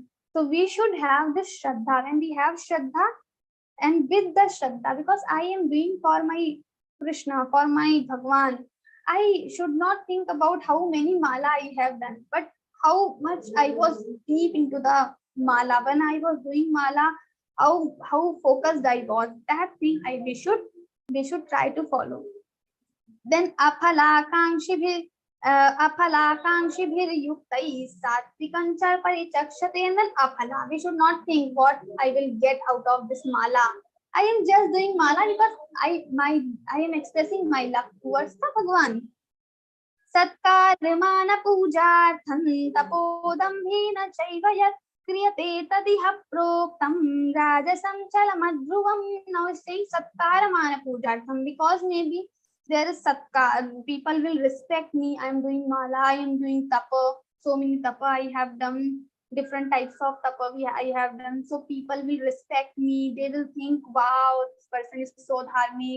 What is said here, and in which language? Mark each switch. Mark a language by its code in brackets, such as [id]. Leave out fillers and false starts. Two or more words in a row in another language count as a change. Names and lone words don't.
[en] So we should have this shraddha. When we have shraddha, and with the shraddha, because I am doing for my Krishna, for my Bhagwan, I should not think about how many mala I have done, but how much I was deep into the mala. When I was doing mala, how focused I was. That thing we should try to follow. Then [sa] अफलाकांक्षिभिर् युक्तै सात्विकञ्च परिचक्षते. [en] And then aphala, we should not think what I will get out of this mala. I am just doing mala because I am expressing my love towards the Bhagwan. [sa] सत्कर्मण पूजार्थं तपोदम्भेन चैव यत् क्रियते तदिह प्रोक्तं राजसं चलमध्रुवम्. [en] Now it's saying [sa] सत्कर्मण पूजार्थं, [en] because maybe there is satkar, people will respect me. I am doing mala, I am doing tapa, so many tapa I have done, different types of tapa I have done. So people will respect me. They will think, wow, this person is so dharmic.